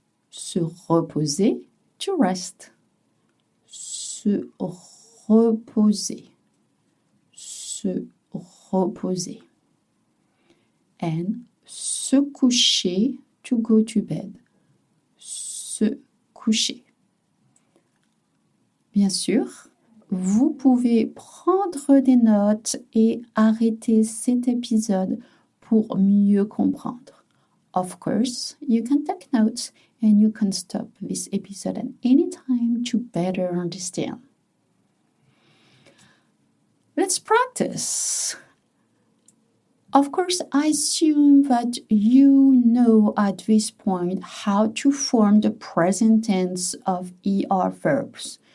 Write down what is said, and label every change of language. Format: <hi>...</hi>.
<fr>Se reposer,</fr> <en>to rest.</en> <fr>Se reposer, se reposer.</fr> <en>And se coucher, to go to bed.</en> <fr>Se coucher. Bien sûr, vous pouvez prendre des notes et arrêter cet épisode pour mieux comprendre.</fr> <en>Of course, you can take notes and you can stop this episode at any time to better understand. Let's practice. Of course, I assume that you know at this point how to form the present tense of ER verbs.</en>